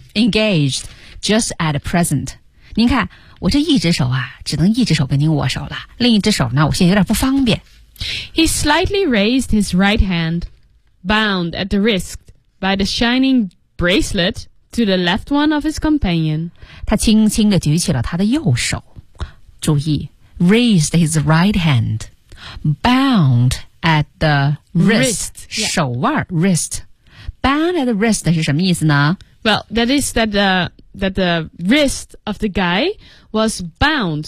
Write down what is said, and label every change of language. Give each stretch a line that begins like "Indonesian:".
English: Engaged just at present.
Chinese: 您看，我这一只手啊，只能一只手跟您握手了，另一只手呢，我现在有点不方便。
English: He slightly raised his right hand, bound at the wrist. By the shining bracelet to the left one of his companion.
Chinese: 他轻轻地举起了他的右手。注意
English: raised his right hand, bound at the wrist,
Chinese: 手腕、
English: yeah. wrist. Bound at the wrist
Chinese: 是什么意思呢
English: Well, that is that the wrist of the guy was bound.